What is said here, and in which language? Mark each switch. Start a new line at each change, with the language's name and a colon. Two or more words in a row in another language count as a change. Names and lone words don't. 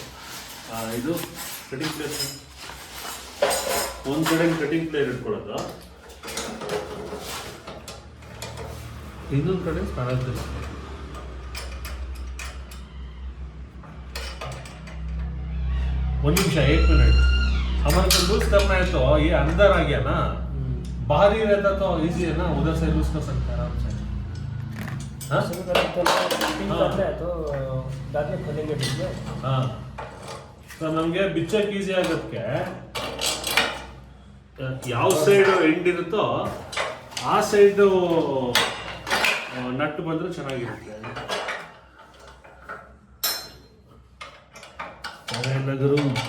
Kannada: ಇದು
English: cutting plate,
Kannada: ಒಂದು ಕಡೆ
English: cutting plate
Kannada: ಇಟ್ಕೊಳ್ಳೋದು, ಇನ್ನೊಂದು ಕಡೆ ಸ್ಪ್ಯಾನರ್ ತಿರ್ಸ್ಕೊಳ್ಳೋದು. ಒಂದು ನಿಮಿಷ, 1 मिनट.
Hindi: हमारे को लूज करना है तो ये अंदर आ गया ना, बाहर ही रहता तो इजी है ना, उधर से लूज कर सकते हैं आराम से. हाँ? शुरू करें तो फिटिंग हाँ। करना है तो बाद में खोलेंगे वीडियो।
Kannada: ಹಾಂ ಸೊ ನಮಗೆ ಬಿಚ್ಚಕ್ಕೆ ಈಸಿ ಆಗೋದಕ್ಕೆ ಯಾವ
English: side end
Kannada: ಇರುತ್ತೋ ಆ ಸೈಡು ನಟ್ಟು ಬಂದರೆ ಚೆನ್ನಾಗಿರುತ್ತೆ ಅವೆಲ್ಲ ಗುರು